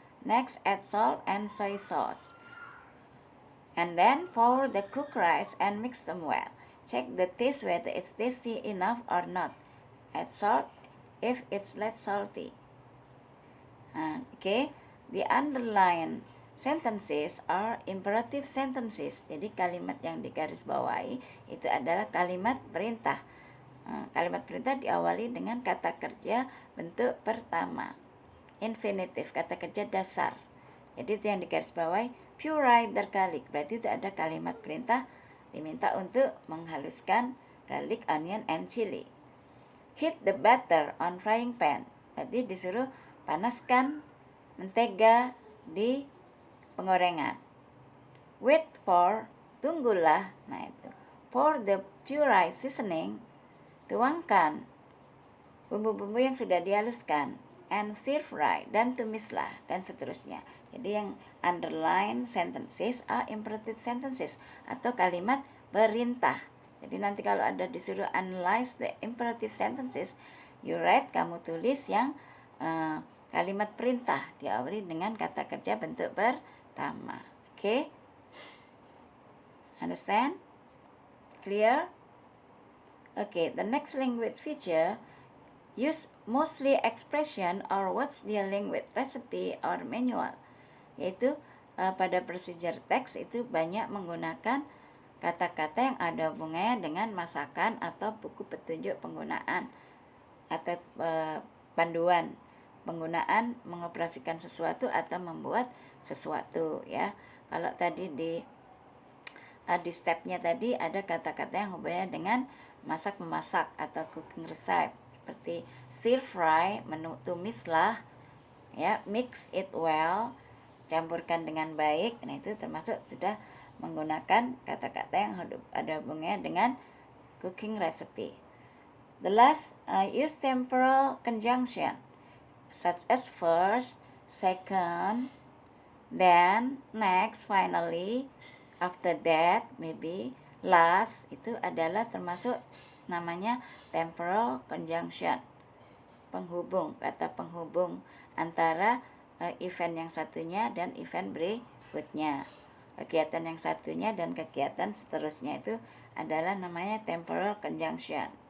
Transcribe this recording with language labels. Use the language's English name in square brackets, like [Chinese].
[English] Next, add salt and soy sauce. And then pour the cooked rice and mix them well. Check the taste whether it's tasty enough or not. Add salt if it's less salty. Okay, the underlined sentences are imperative sentences. [Indonesian] Jadi kalimat yang digarisbawahi itu adalah kalimat perintah. Kalimat perintah diawali dengan kata kerja bentuk pertama. Infinitive, kata kerja dasar. Jadi itu yang digarisbawahi, [English] puree the garlic. [Indonesian] Berarti itu ada kalimat perintah diminta untuk menghaluskan garlic, onion, and chili. [English] Heat the batter on frying pan. [Indonesian] Berarti disuruh panaskan mentega di penggorengan. [English] Wait for, [Indonesian] tunggulah. Nah itu. [English] Pour the puree seasoning. [Indonesian] Tuangkan bumbu-bumbu yang sudah dihaluskan. [English] And stir fry, [Indonesian] dan tumislah, dan seterusnya. Jadi yang [English] underline sentences are imperative sentences [Indonesian] atau kalimat perintah. Jadi nanti kalau ada disuruh [English] analyze the imperative sentences, you write, [Indonesian] kamu tulis yang kalimat perintah diawali dengan kata kerja bentuk pertama. [English] Okay? Understand? Clear? Okay, the next language feature, use mostly expression or words dealing with recipe or manual. [Indonesian] Yaitu pada procedure text itu banyak menggunakan kata-kata yang ada hubungannya dengan masakan atau buku petunjuk penggunaan atau panduan penggunaan mengoperasikan sesuatu atau membuat sesuatu, ya. Kalau tadi di stepnya tadi ada kata-kata yang hubungannya dengan masak-memasak atau cooking recipe, seperti [English] stir fry, [Indonesian] tumislah, ya, [English] mix it well, [Indonesian] campurkan dengan baik. Nah, itu termasuk sudah menggunakan kata-kata yang ada hubungannya dengan cooking recipe. [English] The last, use temporal conjunction such as first, second, then, next, finally, after that, maybe, last. [Indonesian] Itu adalah termasuk namanya temporal conjunction, penghubung, kata penghubung antara event yang satunya dan event berikutnya. Kegiatan yang satunya dan kegiatan seterusnya itu adalah namanya temporal conjunction.